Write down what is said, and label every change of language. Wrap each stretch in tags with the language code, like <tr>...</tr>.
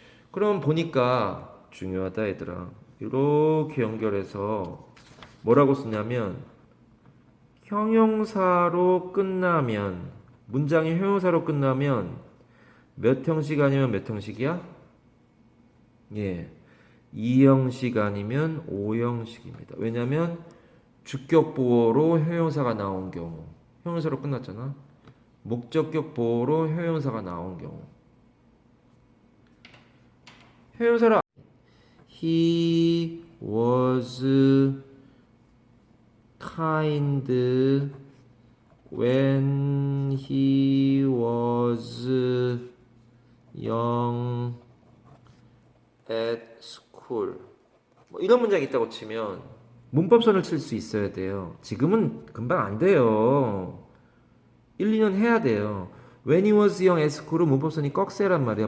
<ko>그럼 보니까 중요하다 얘들아. 이렇게 연결해서 뭐라고 쓰냐면 형용사로 끝나면 문장이 형용사로 끝나면 몇 형식 아니면 몇 형식이야? 예. 2형식 아니면 5형식입니다. 왜냐면 주격 보어로 형용사가 나온 경우. 형용사로 끝났잖아. 목적격 보어로 형용사가 나온 경우. 형용사로</ko> <en>He was kind when he was young at school.</en> <ko>뭐 이런 문장이 있다고 치면 문법선을 칠 수 있어야 돼요. 지금은 금방 안 돼요. 1, 2년 해야 돼요.</ko> <en>When he was young at school</en> <ko>은 문법선이 꺽쇠란 말이야.</ko>